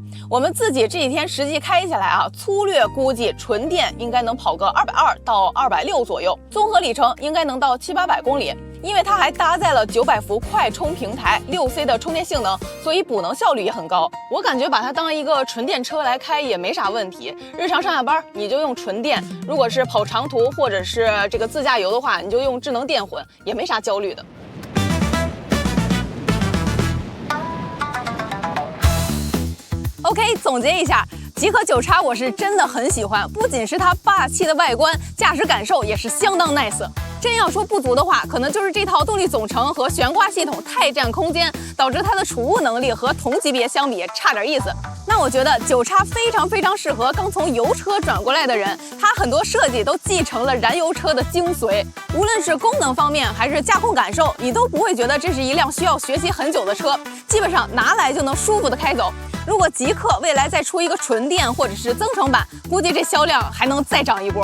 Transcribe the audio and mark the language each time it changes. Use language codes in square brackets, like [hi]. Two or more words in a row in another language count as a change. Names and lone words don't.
[zh] 我們自己這幾天實際開下來啊，粗略估計純電應該能跑個220到260左右，綜合里程應該能到700-800公里。因為它還搭載了900伏快充平台，6C 的充電性能，所以補能效率也很高。我感覺把它当一個纯電車來開也沒啥問題。日常上下班你就用純電，如果是跑長途或者是這個自駕遊的話，你就用智能電混，也沒啥焦慮的。OK， 總結一下，极氪9叉我是真的很喜歡，不僅是它霸氣的外觀，駕駛感受也是相當 nice。真要说不足的話，可能就是这套动力总成和悬挂系统太占空间，导致它的储物能力和同级別相比差點意思。那我覺得 9X 非常適合剛從油車轉過來的人，它很多設計都繼承了燃油車的精髓，無論是功能方面還是駕控感受，你都不會覺得這是一輛需要學習很久的車，基本上拿來就能舒服的開走。如果極氪未來再出一個純電或者是增程版，估計這銷量還能再漲一波。